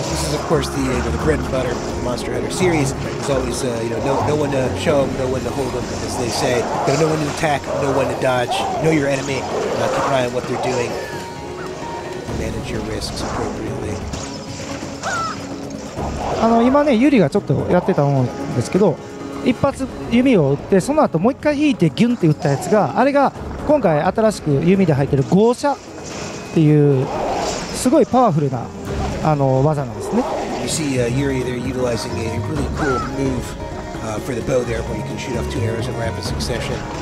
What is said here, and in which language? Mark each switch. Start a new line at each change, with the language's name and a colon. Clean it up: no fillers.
English: This is of course the bread and butter of the Monster Hunter series. It's always no one to show them, no one to hold them, as they say. Know when to attack, know when to dodge, know your enemy, keep an eye on what they're doing, manage your risks appropriately.
Japanese: 今ねユリがちょっとやってたと思うんですけど、一発弓を撃ってその後もう一回引いてギュンって撃ったやつが、あれが今回新しく弓で入ってる豪射っていうすごいパワフルな技なんですね。
English: You see Yuri there utilizing a really cool move for the bow there, where you can shoot off 2 arrows in rapid succession.